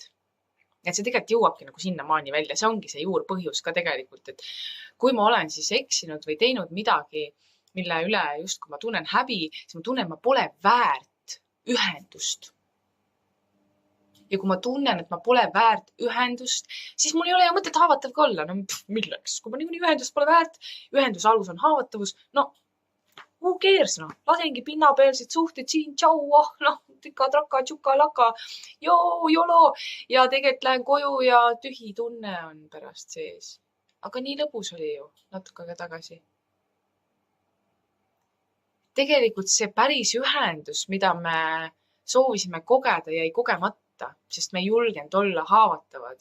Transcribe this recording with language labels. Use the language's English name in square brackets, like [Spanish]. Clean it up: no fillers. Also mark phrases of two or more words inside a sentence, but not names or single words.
[Estonian] Et see tegelikult jõuabki nagu sinnamaani välja. See ongi see juurpõhjus ka tegelikult, et kui ma olen siis eksinud või teinud midagi, mille üle just kui ma tunnen häbi, siis ma tunnen, et ma pole väärt ühendust. Ja kui ma tunnen, et ma pole väärt ühendust, siis mul ei ole ju mõtet haavatav ka olla. No milleks? Kui ma niikuinii ühendust pole väärt, ühenduse alus on haavatavus, [English] no who cares, [Estonian] noh. Lasengi pinnapeelseid suhteid siin, tšau, noh, tüka, traka, tšuka, laka, jolo. Ja tegelikult lähen koju ja tühi tunne on pärast sees. Aga nii lõbus oli ju natuke aega tagasi. Tegelikult see päris ühendus, mida me soovisime kogeda, jäi kogemata, sest me ei julgenud olla haavatavad.